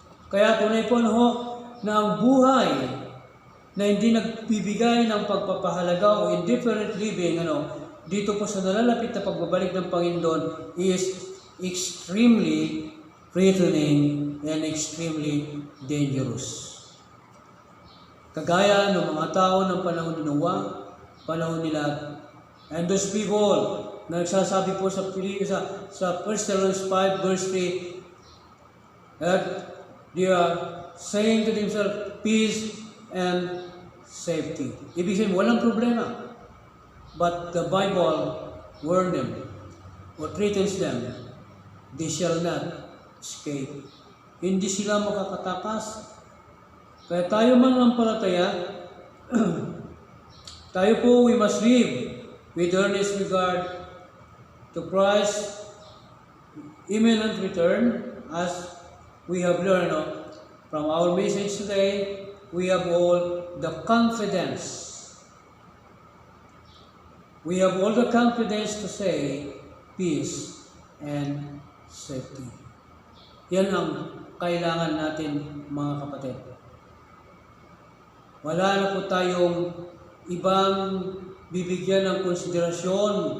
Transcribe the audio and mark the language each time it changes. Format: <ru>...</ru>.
<tl>Kaya tunay po na ang buhay na hindi nagbibigay ng pagpapahalaga o indifferent living dito po sa nalalapit na pagbabalik ng Panginoon</tl> <en>is extremely threatening and extremely dangerous.</en> <tl>Kagaya ng mga tao ng panahon ni Noah, panahon ni Lot.</tl> <en>And those people,</en> <tl>nagsasabi po sa</tl> <en>1 Thessalonians 5 verse 3, that they are saying to themselves, peace and safety.</en> <tl>Ibig sabihin, walang problema.</tl> <en>But the Bible warns them or threatens them, they shall not escape.</en> <tl>Hindi sila makakatakas. Kaya tayo mananampalataya, tayo po,</tl> <en>we must live with earnest regard to Christ's imminent return. As we have learned from our message today, we have all the confidence. We have all the confidence to say peace and safety.</en> <tl>Yan ang kailangan natin, mga kapatid. Wala na po tayong ibang bibigyan ng konsiderasyon.</tl>